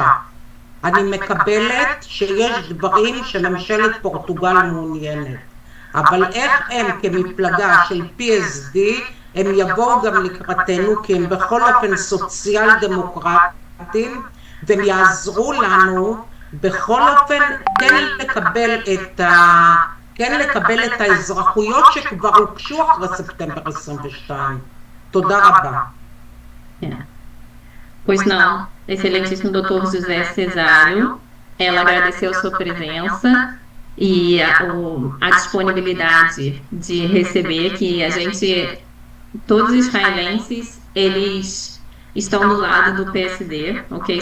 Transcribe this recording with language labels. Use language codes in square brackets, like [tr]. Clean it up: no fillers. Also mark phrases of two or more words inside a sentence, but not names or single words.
[he] אני מקבלת שיש דברים שממשלת פורטוגל מעוניינת, אבל איך הם כמפלגה של PSD הם יבואו גם לקראתנו, כי הם בכל אופן סוציאל דמוקרטים והם יעזרו לנו בכל אופן כן לקבל את האזרחויות שכבר הוגשו אחרי ספטמבר 22. תודה רבה. [pt] Pois não, excelentíssimo doutor José Cesário, ela agradeceu sua presença e a disponibilidade de receber, que a gente, todos os israelenses, eles estão do lado do PSD, ok?